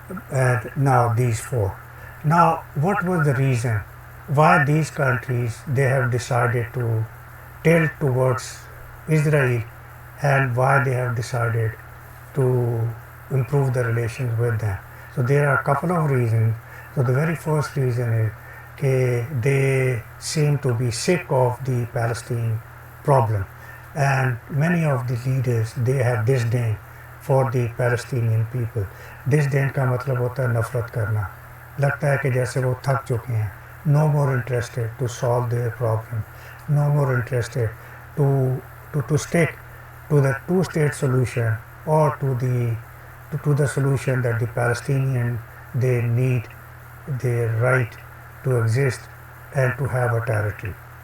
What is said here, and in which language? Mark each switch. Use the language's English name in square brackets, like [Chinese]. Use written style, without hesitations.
[English] And now these 4. Now what was the reason why these countries, they have decided to tilt towards Israel, and why they have decided to improve the relations with them? So there are a couple of reasons. So the very first reason is that they seem to be sick of the Palestine problem, and many of the leaders, they have disdain for the Palestinian people. [Hindi] disdain का मतलब होता है नफरत करना, लगता है कि जैसे वो थक चुके हैं. [English] No more interested to solve their problem, no more interested to stick to the 2-state solution, or to the solution that the Palestinian, they need their right to exist and to have a territory.